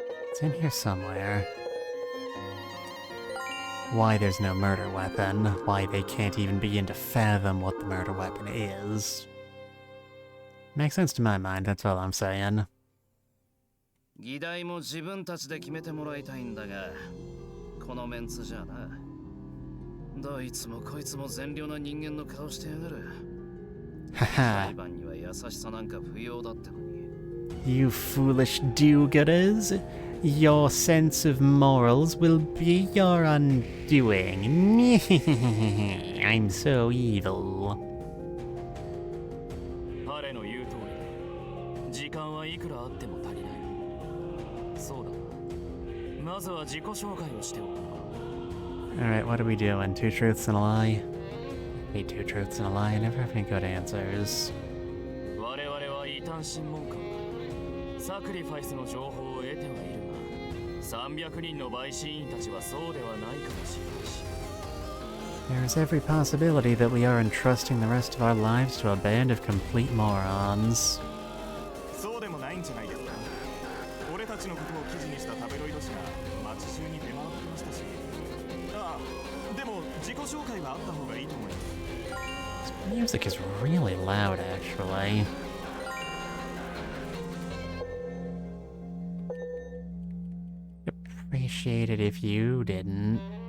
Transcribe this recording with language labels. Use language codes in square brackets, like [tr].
[en] It's in here somewhere. Why there's no murder weapon, why they can't even begin to fathom what the murder weapon is. Makes sense to my mind, that's all I'm saying. [ja] 議題も自分たちで決めてもらいたいんだが、このメンツじゃな。どいつもこいつも善良な人間の顔してやがる。裁判には優しさなんか不要だってのに。 [en] You foolish do-gooders. Your sense of morals will be your undoing. I'm so evil. [ja] 彼の言う通り、時間はいくらあっても足りない。そうだな。まずは自己紹介をしておこう。 [en] Alright, what are we doing? 2 truths and a lie? I hate 2 truths and a lie. I never have any good answers. [ja] 我々は異端審問官。サクリファイスの情報を得てはいるが、300人の陪審員たちはそうではないかもしれないし。 [en] There is every possibility that we are entrusting the rest of our lives to a band of complete morons. [ja] そうでもないんじゃないですか。俺たちのことを記事にしたタベロイド紙が街中に出回ってましたし。ああ、でも自己紹介はあった方がいいと思います。 [en] This music is really loud, actually. Appreciate it if you didn't.